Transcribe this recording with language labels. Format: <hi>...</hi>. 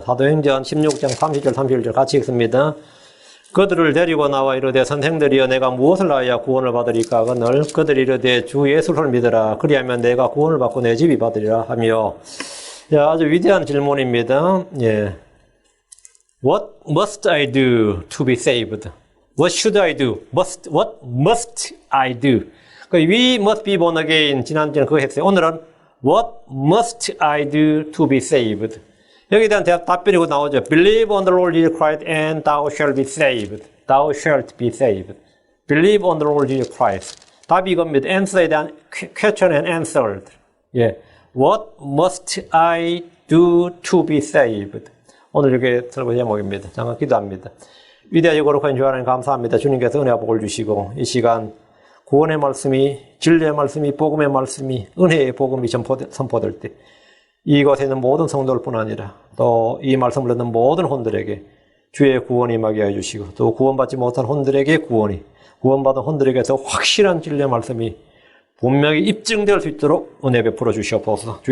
<ko>사도행전 16장 30절 31절 같이 읽습니다. 그들을 데리고 나와 이르되 선생들이여 내가 무엇을 하여야 구원을 받으리까 하거늘 그들이 이르되 주 예수를 믿으라 그리하면 내가 구원을 받고 내 집이 받으리라 하며. 아주 위대한 질문입니다. 예.</ko> <en>What must I do to be saved? What should I do? What must I do? We must be born again.</en> <ko>지난주에는 그거 했어요. 오늘은</ko> <en>What must I do to be saved?</en> <ko>여기에 대한 답변이 나오죠.</ko> <en>Believe on the Lord Jesus Christ and thou shalt be saved. Thou shalt be saved. Believe on the Lord Jesus Christ.</en> <ko>답이 이겁니다.</ko> <en>Answer에</en> <ko>대한</ko> <en>question and answered.</en> <ko>예.</ko> <en>What must I do to be saved?</en> <ko>오늘 이렇게 설교 제목입니다. 잠깐 기도합니다. 위대하고 거룩한 주 하나님 감사합니다. 주님께서 은혜와 복을 주시고 이 시간 구원의 말씀이 진리의 말씀이 복음의 말씀이 은혜의 복음이 선포될 때 이곳에 있는 모든 성도들뿐 아니라 또 이 말씀을 듣는 모든 혼들에게 주의 구원이 임하게 해주시고 또 구원받지 못한 혼들에게 구원받은 혼들에게서 확실한 진리의 말씀이 분명히 입증될 수 있도록 은혜 베풀어 주시옵소서.</ko>